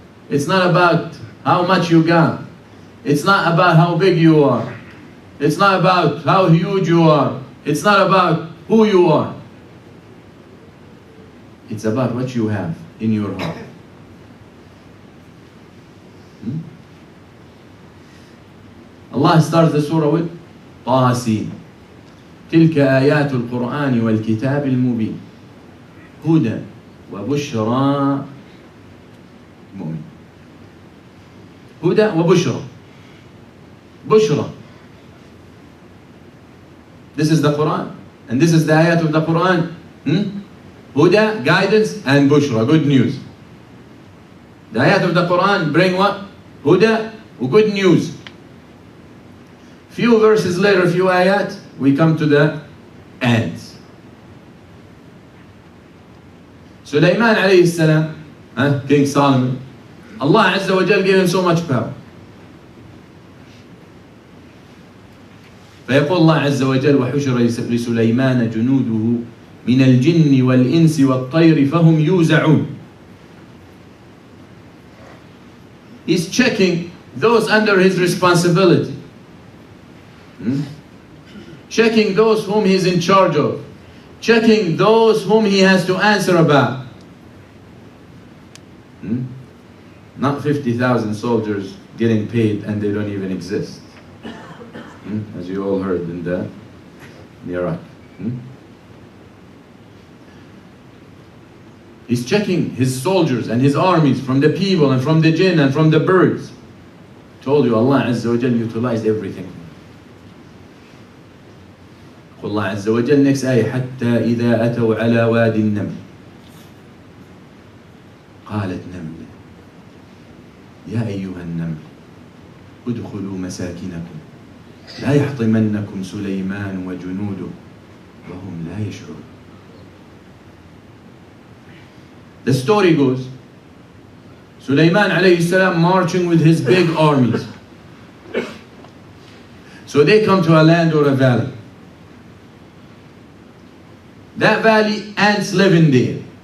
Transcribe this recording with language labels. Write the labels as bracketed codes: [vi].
[en] It's not about how much you got. It's not about how big you are. It's not about how huge you are. It's not about who you are. It's about what you have in your heart. Allah starts the surah with [ar] طاسين تلك آيات القرآن والكتاب المبين هدى وبشرى مؤمن هدى وبشرى بشرى. [en] This is the Quran and this is the ayat of the Quran. Huda, guidance, and bushra, good news. The ayat of the Quran bring what? Huda, good news. Few verses later, few ayat, we come to the ants. Sulaiman alayhi salam, King Solomon, Allah Azza wa Jal gave him so much power. [ar] فيقول الله عز وجل وحشر لسليمان جنوده من الجن والإنس والطير فهم يوزعون. [en] He's checking those under his responsibility. Checking those whom he's in charge of. Checking those whom he has to answer about. Not 50,000 soldiers getting paid and they don't even exist. As you all heard in Iraq. He's checking his soldiers and his armies from the people and from the jinn and from the birds. Told you Allah Azza wa Jal utilized everything. [ar] Allah Azza wa Jal, [en] next ayah, [ar] حتى إذا أتوا على واد النمل قالت نملة يا أيها النمل ادخلوا مساكنكم لا يحطمنكم سليمان وجنوده وهم لا يشعرون. [en] The story goes, Sulaiman alayhi salam marching with his big armies. So they come to a land or a valley. That valley, ants live in there.